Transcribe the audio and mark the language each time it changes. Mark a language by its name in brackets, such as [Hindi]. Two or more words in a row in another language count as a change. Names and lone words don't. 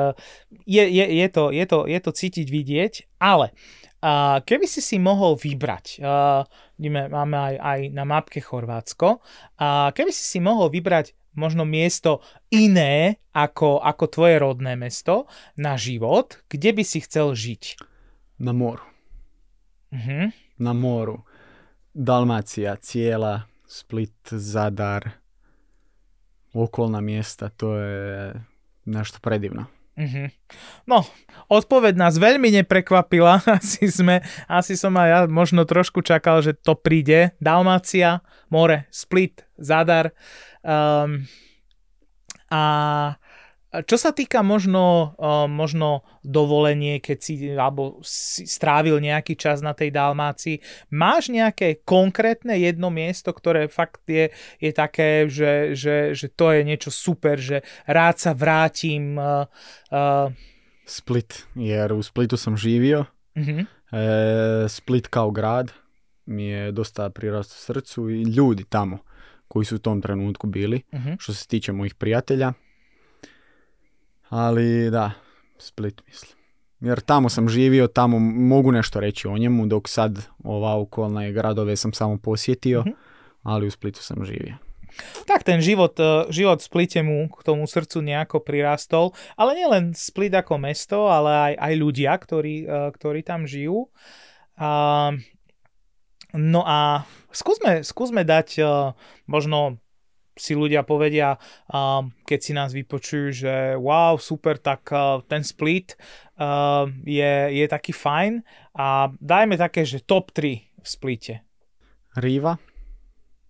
[Slovak] je to cítiť, vidieť, ale keby si mohol vybrať, máme aj na mapke Chorvátsko, keby si mohol vybrať možno miesto iné ako tvoje rodné mesto na život, kde by si chcel žiť? [Croatian] Na moru. Na moru. Dalmacija cijela, Split, Zadar, [Slovak] okolná miesta, [Croatian] to je nešto predivno. [Slovak] No, odpoveď nás veľmi neprekvapila. Asi som aj ja možno trošku čakal, že to príde. Dalmácia, more, Split, Zadar. A čo sa týka možno dovolenie, keď si strávil nejaký čas na tej Dalmácii, máš nejaké konkrétne jedno miesto, ktoré fakt je také, že to je niečo super, že rád sa vrátim? [Croatian] Split, jer u Splitu sam živio. Split kao grad mi je dosta prirastao srcu i ljudi tamo koji su u tom trenutku bili, što se tiče mojih prijatelja. Ali da, Split mislim. Jer tamo sam živio, tamo mogu nešto reći o njemu, dok sad ova okolne gradove sam samo posjetio, ali u Splitu sam živio. [Slovak] Tak ten život v Splite mu k tomu srdcu nejako prirastol, ale nielen Split ako mesto, ale aj ľudia, ktorí tam žijú. No a skúsme dať možno si ľudia povedia, keď si nás vypočujú, že wow, super, tak ten Split je taký fajn a dajme také, že top 3 v Splite.